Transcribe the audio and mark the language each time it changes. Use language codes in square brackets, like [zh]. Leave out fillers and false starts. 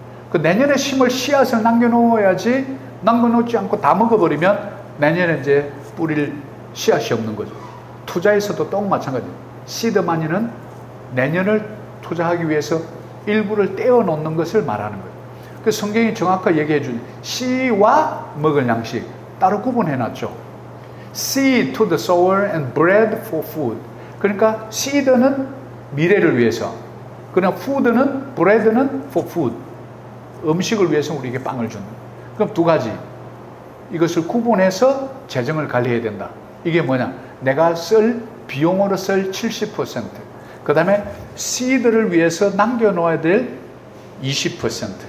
[ko] 그 내년에 심을 씨앗을 남겨놓아야지, 남겨놓지 않고 다 먹어버리면 내년에 이제 뿌릴 씨앗이 없는 거죠. 투자에서도 또 마찬가지예요. seed money는 내년을 투자하기 위해서 일부를 떼어 놓는 것을 말하는 거예요. 그 성경이 정확하게 얘기해 주는 씨와 먹을 양식 따로 구분해 놨죠. [en] seed to the sower and bread for food. [ko] 그러니까 seed는 미래를 위해서, 그냥 food는 bread는 [en] for food. [ko] 음식을 위해서 우리에게 빵을 준다. 그럼 두 가지. 이것을 구분해서 재정을 관리해야 된다. 이게 뭐냐? 내가 쓸 비용으로 쓸 70%. 그 다음에 씨드를 위해서 남겨놓아야 될 20%.